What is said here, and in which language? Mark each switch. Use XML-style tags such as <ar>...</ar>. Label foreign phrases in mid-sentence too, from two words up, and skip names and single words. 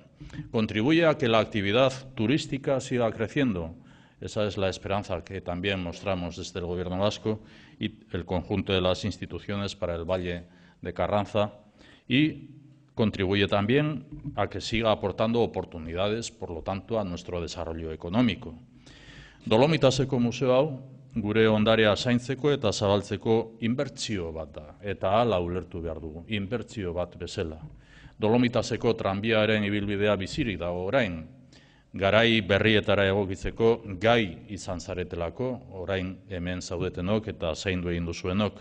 <es>Contribuye a que la actividad turística siga creciendo. Esa es la esperanza que también mostramos desde el Gobierno vasco y el conjunto de las instituciones para el Valle de Carranza y contribuye también a que siga aportando oportunidades, por lo tanto, a nuestro desarrollo económico.</es> <eu>Dolomitaseko museo hau, gure ondarea zaintzeko eta zabaltzeko inbertsio bat da, eta hala ulertu behar dugu, inbertsio bat bezala. Dolomitaseko tranbiaren ibilbidea bizirik dago orain, garai berrietara egokitzeko gai izan zaretelako, orain hemen zaudetenok eta zaindu egin duzuenok.</eu>